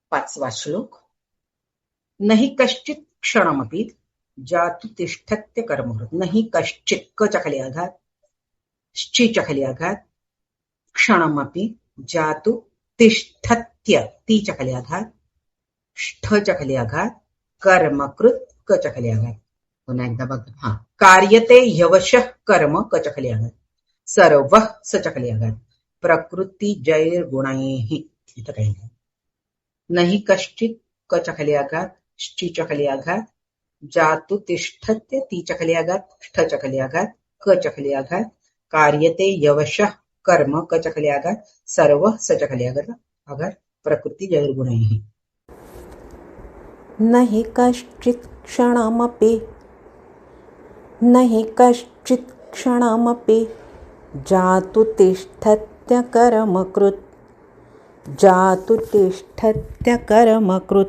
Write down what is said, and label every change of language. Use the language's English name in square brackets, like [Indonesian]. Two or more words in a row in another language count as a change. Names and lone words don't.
[Marathi] 5वा श्लोक. [Sanskrit] नहि कश्चित् क्षणमपि जातु तिष्ठत्य कर्मकृत. नहि कश्चित्, [Marathi] कच्या खाली आघात, शीच्या खाली आघात, [Sanskrit] क्षणमपि जातु तिष्ठत्य, [Marathi] तीच्या खाली आघात, ष्ठच्या खाली आघात, कर्मकृत, कच्या खाली आघात. पुन्हा एकदा बघा. [Sanskrit] कार्यते ह्यवशः कर्म, [Marathi] कच्या खाली आघात, सर्व, सच्या खाली आघात, [Sanskrit] प्रकृती जैर्गुणैः, [Marathi] इथं काही नाही. [Sanskrit] नहि कश्चित्, [Marathi] कच्या खाली आघात, ष्टीच्या खाली आघात, [Sanskrit] जातु तिष्ठत्य, [Marathi] तीच्या खाली आघात, ष्ठच्या खाली आघात, कच्या खाली आघात, [Sanskrit] कार्यते यवशः कर्म, [Marathi] कच्या खाली आघात, सर्व, सच्या खाली आघात, [Sanskrit] प्रकृती जैर्गुणैः. नहि कश्चित् क्षणमपि, नहि कश्चित् क्षणमपि जातु तिष्ठत्य कर्मकृत, जातु तिष्ठत्य कर्मकृत.